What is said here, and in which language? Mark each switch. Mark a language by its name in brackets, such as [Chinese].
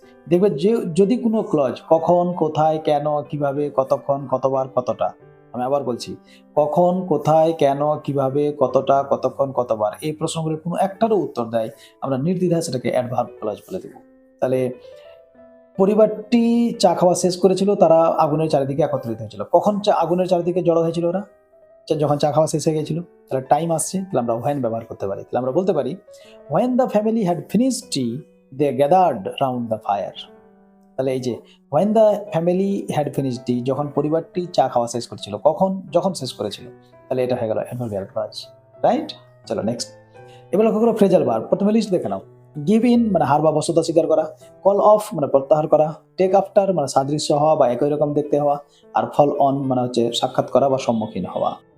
[Bangla] দেখবে যে যদি কোনো ক্লজ কখন, কোথায়, কেন, কিভাবে, কতক্ষণ, কতবার, কতটা, আমি আবার বলছি, কখন, কোথায়, কেন, কিভাবে, কতটা, কতক্ষণ, কতবার, এই প্রশ্নগুলোর কোনো একটারও উত্তর দেয়, আমরা নির্দ্বিধায় সেটাকে অ্যাডভার্ব ক্লজ বলে দেব। তাহলে পরিবারটি চা খাওয়া শেষ করেছিল, তারা আগুনের চারিদিকে একত্রিত হয়েছিল। কখন আগুনের চারিদিকে জড়ো হয়েছিল ওরা? যখন চা খাওয়া শেষ হয়ে গেছিল। তাহলে টাইম আসছে, তাহলে আমরা when ব্যবহার করতে পারি। তাহলে আমরা বলতে পারি [English] when the family had finished tea they gathered round the fire। [Bangla] তাহলে এই যে [English] when the family had finished tea, [Bangla] যখন পরিবারটি চা খাওয়া শেষ করেছিল, কখন? যখন শেষ করেছিল, তাহলে এটা হয়ে গেল অ্যাডভার্বিয়াল ক্লজ, রাইট? চলো নেক্সট, এবার লক্ষ্য করো ফ্রেজাল ভার্ব। প্রথমে লিস্ট দেখে নাও। গিভ ইন মানে হার বা বস্তুতা স্বীকার করা, কল অফ মানে প্রত্যাহার করা, টেক আফটার মানে সাদৃশ্য হওয়া বা একই রকম দেখতে হওয়া, আর ফল অন মানে হচ্ছে সাক্ষাৎ করা বা সম্মুখীন হওয়া।